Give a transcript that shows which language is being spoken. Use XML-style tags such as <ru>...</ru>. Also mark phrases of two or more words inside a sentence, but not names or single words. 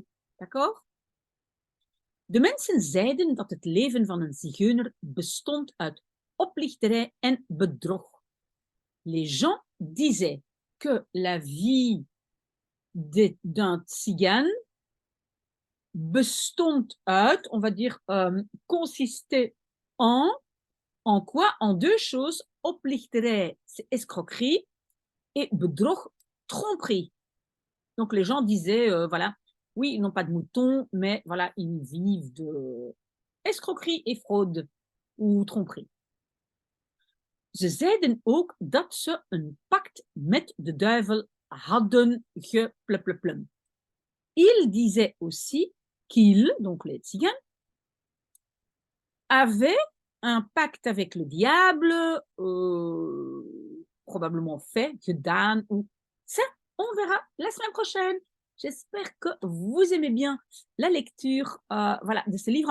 <fr>D'accord?</fr> <nl>De mensen zeiden dat het leven van een zigeuner bestond uit oplichterij en bedrog.</nl> <fr>Les gens disaient que la vie d'un tzigane</fr> <nl>bestond uit,</nl> <fr>on va dire, consistait en quoi? En deux choses. Oplichterij, c'est escroquerie, et bedrog, tromperie. Donc les gens disaient, voilà, oui, ils n'ont pas de moutons, mais voilà, ils vivent de escroquerie et fraude ou tromperie.</fr> <nl>Ze zeiden ook dat ze een pact met de duivel hadden gepluplum.</nl> <fr>Ils disaient aussi qu'ils, donc les tziganes, avaient un pacte avec le diable, probablement fait, gedaan, ou ça, on verra la semaine prochaine. J'espère que vous aimez bien la lecture voilà, de ce livre.</fr>